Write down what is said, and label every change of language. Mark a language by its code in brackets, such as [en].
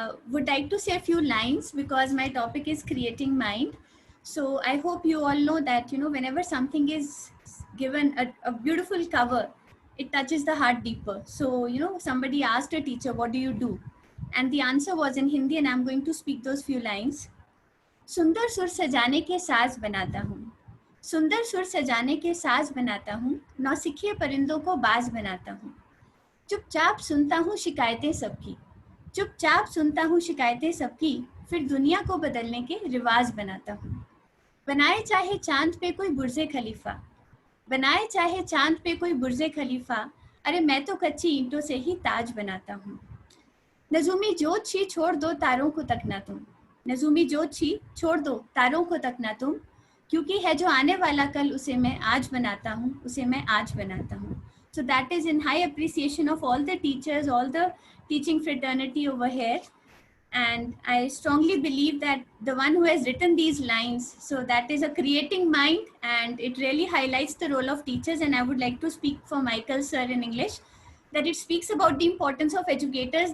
[en] Would like to say a few lines because my topic is creating mind. So I hope you all know that, whenever something is given a beautiful cover, it touches the heart deeper. So, somebody asked a teacher, what do you do? And the answer was in Hindi, and I'm going to speak those few lines. [hi] सुंदर सुर सजाने के साज बनाता हूँ, सुंदर सुर सजाने के साज बनाता हूँ, नौसिखिए परिंदों को बाज बनाता हूँ, चुपचाप सुनता हूँ शिकायतें सबकी, चुपचाप सुनता हूँ शिकायतें सबकी, फिर दुनिया को बदलने के रिवाज बनाता हूँ। बनाए चाहे चांद पे कोई बुर्जे खलीफा, बनाए चाहे चांद पे कोई बुर्जे खलीफा, अरे मैं तो कच्ची ईंटों से ही ताज बनाता हूँ। नजूमी जोत छी छोड़ दो तारों को तकना तुम, नजूमी जोत छी छोड़ दो तारों को तकना तुम, क्योंकि है जो आने वाला कल उसे मैं आज बनाता हूँ, उसे मैं आज बनाता हूँ. [en] So that is in high appreciation of all the teachers, all the teaching fraternity over here. And I strongly believe that the one who has written these lines, so that is a creating mind, and it really highlights the role of teachers. And I would like to speak for Michael sir in English, that it speaks about the importance of educators.